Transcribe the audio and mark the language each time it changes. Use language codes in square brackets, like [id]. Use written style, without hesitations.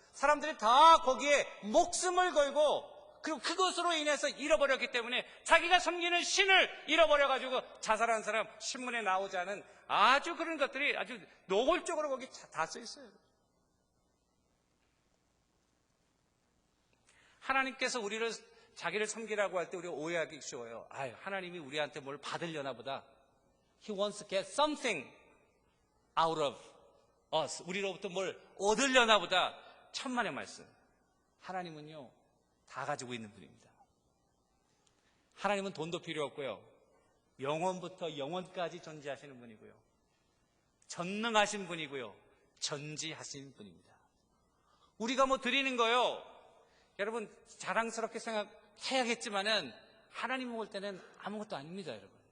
[ko] 사람들이 다 거기에 목숨을 걸고, 그리고 그것으로 인해서 잃어버렸기 때문에 자기가 섬기는 신을 잃어버려가지고 자살한 사람, 신문에 나오지 않은 아주 그런 것들이 아주 노골적으로 거기 다 써 있어요. 하나님께서 자기를 섬기라고 할 때 우리가 오해하기 쉬워요. 하나님이 우리한테 뭘 받으려나 보다. [en] He wants to get something out of us. [ko] 우리로부터 뭘 얻으려나 보다. 천만의 말씀. 하나님은요, 다 가지고 있는 분입니다. 하나님은 돈도 필요 없고요. 영원부터 영원까지 존재하시는 분이고요. 전능하신 분이고요. 전지하신 분입니다. 우리가 뭐 드리는 거요, 여러분 자랑스럽게 생각해야겠지만은 하나님 볼 때는 아무것도 아닙니다, 여러분.